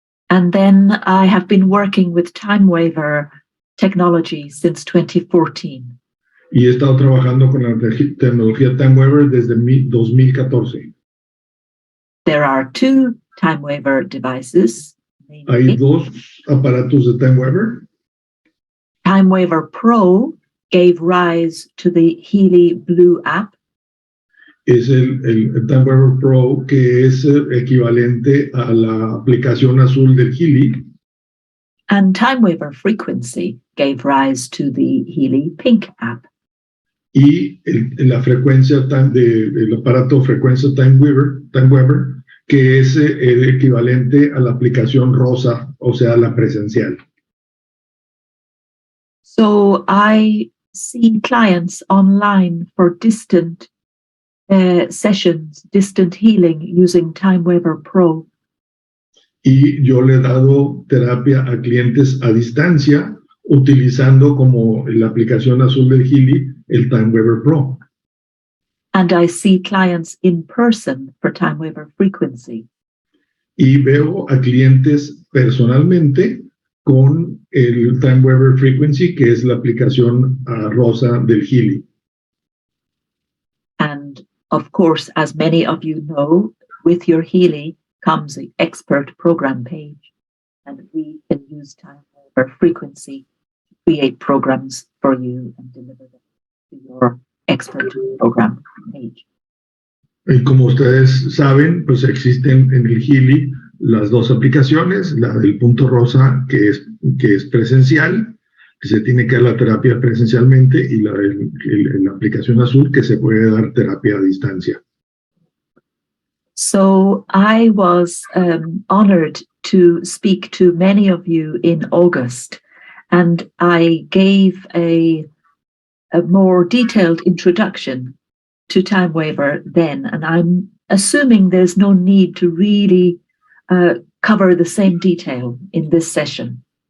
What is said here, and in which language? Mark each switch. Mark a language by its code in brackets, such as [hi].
[en] And then I have been working with time waiver technology since 2014. [es] Y he estado trabajando con la tecnología Time Waiver desde 2014. [en] There are two time waiver devices. [es] Hay dos aparatos de Time Waiver. [en] Time Waiver Pro gave rise to the Healy Blue app. [es] Es el Time Waiver Pro, que es equivalente a la aplicación azul del Healy. [en] And Time Waiver Frequency gave rise to the Healy Pink app. [es] Y la frecuencia del aparato frecuencia Time Waiver, que es el equivalente a la aplicación rosa, o sea, la presencial. [en] So I see clients online for distant sessions, distant healing using Time Waiver Pro. [es] Y yo le he dado terapia a clientes a distancia utilizando como la aplicación azul del Healy el Time Waiver Pro. [en] And I see clients in person for Time Waiver Frequency. [es] Y veo a clientes personalmente con el Time Waiver Frequency, que es la aplicación rosa del Healy. [en] And of course, as many of you know, with your Healy comes the expert program page, and we can use Time Waiver Frequency to create programs for you and deliver them to your expert program page. [es] Y como ustedes saben, pues existen en el Healy las dos aplicaciones, la del punto rosa, que es presencial, que se tiene que dar la terapia presencialmente, y la aplicación azul, que se puede dar terapia a distancia. [en] So I was honored to speak to many of you in August, and I gave a more detailed introduction to Time Waiver then, and I'm assuming there's no need to really cover the same detail in this session.